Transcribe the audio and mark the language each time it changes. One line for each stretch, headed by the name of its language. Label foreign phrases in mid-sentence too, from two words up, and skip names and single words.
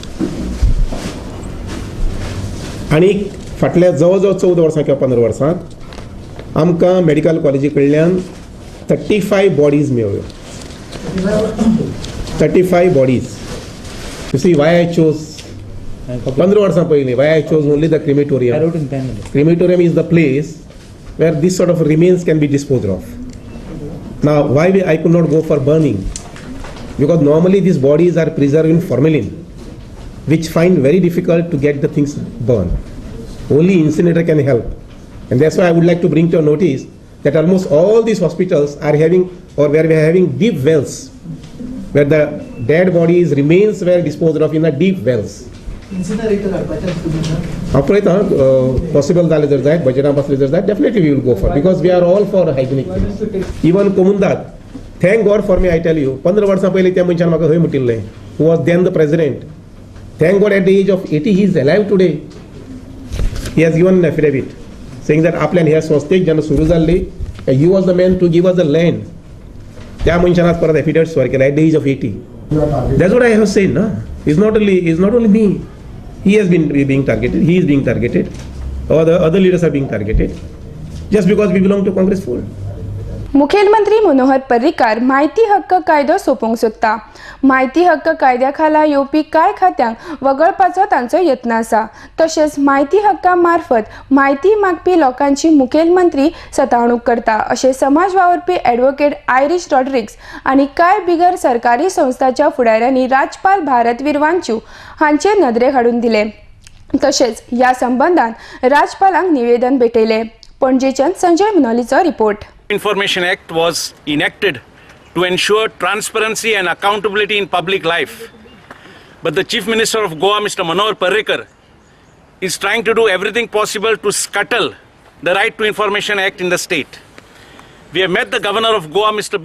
Konkani: आनी फाटल्या जवळ जवळ 14 वर्सां किंवा 15 वर्सांत आमकां
English: medical college
Konkani: कडल्यान 35 बॉडीज मेळ्ळ्यो.
English: 35 bodies. You see why I chose 15
Konkani: वर्सां पयलीं
English: why I chose only the crematorium. Crematorium is the place where this sort of remains can be disposed of. Now, why I could not go for burning? Because normally these bodies are preserved in formalin, which find very difficult to get the things burned. Only incinerator can help. And that's why I would like to bring to your notice that almost all these hospitals are having, or where we are having deep wells, where the dead bodies remains were disposed of in the deep wells.
Konkani: हांव पळयता पॉसिबल जालें जर जायत बजेटान बसलें जर जायत
English: Definitely we will go for, because we are all for hygienic. Even comunidade, Thank God for me I tell you, 15
Konkani: वर्सां पयलीं त्या मनशान म्हाका खंय म्हटिल्लें,
English: who was then the president. Thank God at the age of 80 he is alive today. He has given an affidavit saying that
Konkani: आपल्यान ह्या संस्थेक जेन्ना सुरू जाल्ली
English: he was the man to give us the land.
Konkani: त्या मनशान आज परत एफिडेविट स्वर केला
English: at the age of 80. That's what I have said na. Is not only me. He has been being targeted. He is being targeted. Or the other leaders are being targeted just because we belong to Congress fold.
Konkani: मुखेलमंत्री मनोहर पर्रीकार माहिती हक्क कायदो सोपूंक सोदता. माहिती हक्क कायद्या खाला येवपी कांय खात्यांक वगळपाचो तांचो यत्न आसा. तशेंच माहिती हक्का मार्फत माहिती मागपी लोकांची मुखेलमंत्री सतावणूक करता अशें समाज वावरपी ॲडव्होकेट आयरिश रॉड्रिग्स आनी कांय बिगर सरकारी संस्थांच्या फुडाऱ्यांनी राजपाल भारतवीर वांचू हांचे नदरेक हाडून दिले. तशेंच ह्या संबंधान राजपालांक निवेदन भेटयलें. पणजेच्यान संजय मुनोलीचो रिपोर्ट.
English: Information Act was enacted to ensure transparency and accountability in public life. But the Chief Minister of Goa, Mr. Manohar Parrikar, is trying to do everything possible to scuttle the Right to Information Act in the state. We have met the Governor of Goa, Mr.